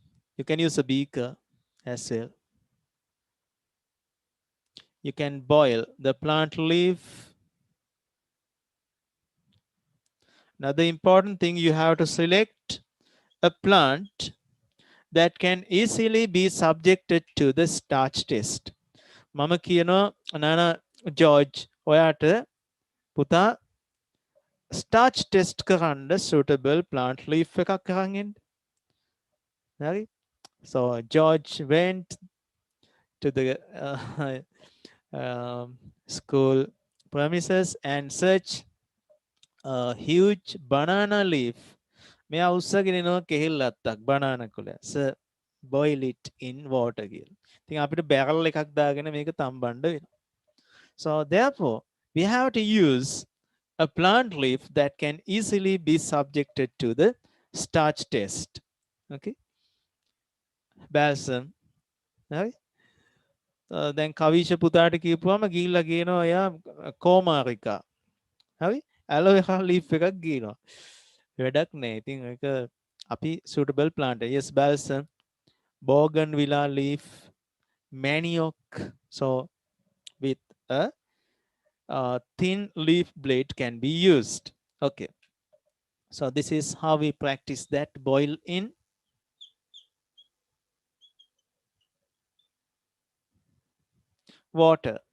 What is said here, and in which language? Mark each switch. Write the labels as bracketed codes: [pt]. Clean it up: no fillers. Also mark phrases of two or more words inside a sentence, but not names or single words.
[en] You can use a beaker as well. you can boil the plant leaf. Now the important thing, you have to select a plant that can easily be subjected to the starch test. [si] මම කියනවා නාන ජෝර්ජ් ඔයාට පුතා [en] starch test [si] කරන්න [en] suitable plant leaf [si] එකක් අරන් එන්න. හරි? [en] So George went to the school premises and searched a huge banana leaf. [si] මෙයා උස්සගෙන එනවා කෙහෙල් අත්තක් බනාන කොළ. [en] Sir, boil it in water කියලා. [si] ඉතින් අපිට බැරල් එකක් දාගෙන මේක තම්බන්න වෙනවා. [en] So therefore, we have to use a plant leaf that can easily be subjected to the starch test. Okay? Balsam. Right? [si] දැන් කවිෂ පුතාට කියපුවම ගිහිල්ලා කියනවා එයා කෝමාරිකා. හරි? [en] aloe vera leaf [si] එකක් ගේනවා. වැඩක් නෑ. ඉතින් ඒක අපි [en] suitable plant. Yes, balsam, bougainvillea leaf, manioc. So with a thin leaf blade can be used. Okay. So this is how we practice that. Boil in water.